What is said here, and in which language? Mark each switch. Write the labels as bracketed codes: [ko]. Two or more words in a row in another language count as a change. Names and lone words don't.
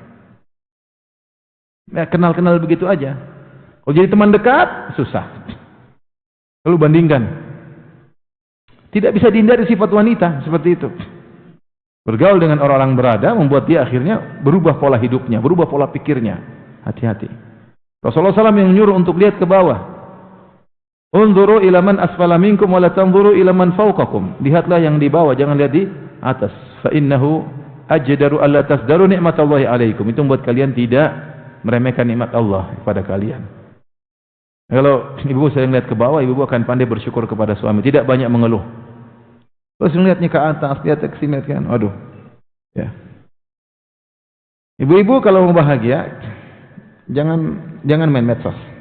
[id] Ya, kenal-kenal begitu aja. Kalau jadi teman dekat susah. Lalu bandingkan. Tidak bisa dihindari sifat wanita seperti itu. Bergaul dengan orang-orang berada membuat dia akhirnya berubah pola hidupnya, berubah pola pikirnya. Hati-hati. Rasulullah SAW yang menyuruh untuk lihat ke bawah. [ar] انظروا إلى من أسفل منكم ولا تنظروا إلى من فوقكم. [id] Lihatlah yang di bawah, jangan lihat di atas. [ar] فإنه أجدر ألا تزدروا نعمة الله عليكم. [id] Itu membuat kalian tidak meremehkan nikmat Allah kepada kalian. Kalau ibu sering lihat ke bawah, ibu akan pandai bersyukur kepada suami, tidak banyak mengeluh. Terus melihatnya ke atas, lihat ke sini kan, aduh. Ya. Ibu-ibu kalau mau bahagia, jangan main medsos.